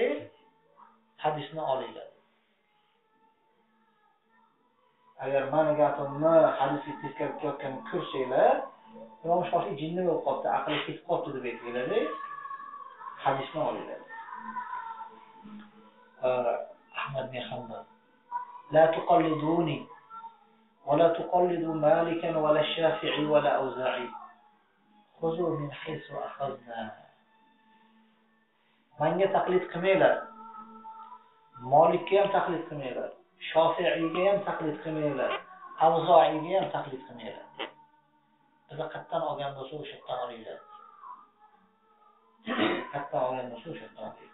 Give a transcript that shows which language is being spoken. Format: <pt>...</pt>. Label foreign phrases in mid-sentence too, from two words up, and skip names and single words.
<uz>Hadisni olinglar. Agar meni gapimni hadisga teskari kelayotganini ko'rsanglar, Imom Shofi'i jinni bo'lib qoldi, aqli ketib qoldi deb aytdilar. Hadisni olinglar. Ahmad bin Hanbal</uz> <ar>لا تقلدوني ولا تقلدوا مالكا ولا الشافعي ولا أوزاعي خذوا من حيث أخذنا.</ar> <uz>Menga taqlid qilmanglar. Malikga ham taqlid qilmanglar. Shofi'iyga ham taqlid qilmanglar. Avzo'iyga ham taqlid qilmanglar. Biz qattan olgan bo'lsa o'sha yerdan olinglar. Qattan olgan bo'lsa o'sha yerdan olinglar.</uz>